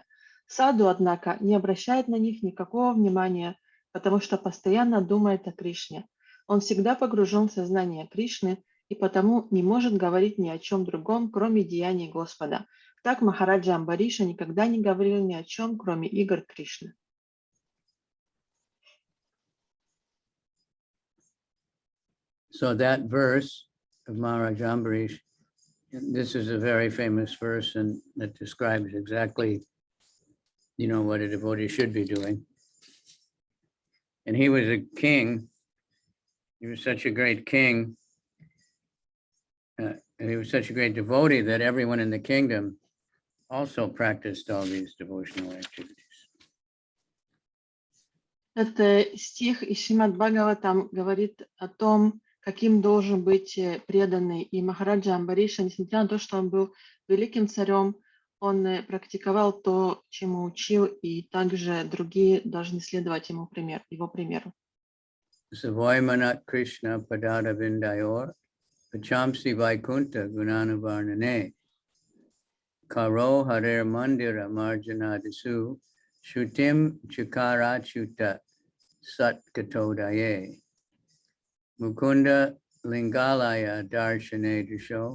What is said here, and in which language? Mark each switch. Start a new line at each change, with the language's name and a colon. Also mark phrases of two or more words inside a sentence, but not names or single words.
Russian: Саду, однако, не обращает на них никакого внимания, потому что постоянно думает о Кришне. Он всегда погружен в сознание Кришны и потому не может говорить ни о чем другом, кроме деяний Господа. Так Махараджа Амбариша никогда не говорил ни о чем, кроме игр Кришны.
English: So that verse of Maharaj Ambarish, this is a very famous verse, and that describes exactly, what a devotee should be doing. And he was a king. He was such a great king. And he was such a great devotee that everyone in the kingdom also practiced all these devotional activities.
Russian: Этот стих из Шримад Бхагаватам говорит о том, каким должен быть преданный. И Махараджа Амбариша, несмотря на то, что он был великим царем, он практиковал то, чему учил, и также другие должны следовать его примеру.
Sanskrit: स वै मनः कृष्णपदारविन्दयोर् वचांसि वैकुण्ठगुणानुवर्णने करौ हरेर्मन्दिर मार्जनादिषु श्रुतिं चकाराच्युतसत्कथोदये मुकुन्दलिङ्गालयदर्शने दृशौ,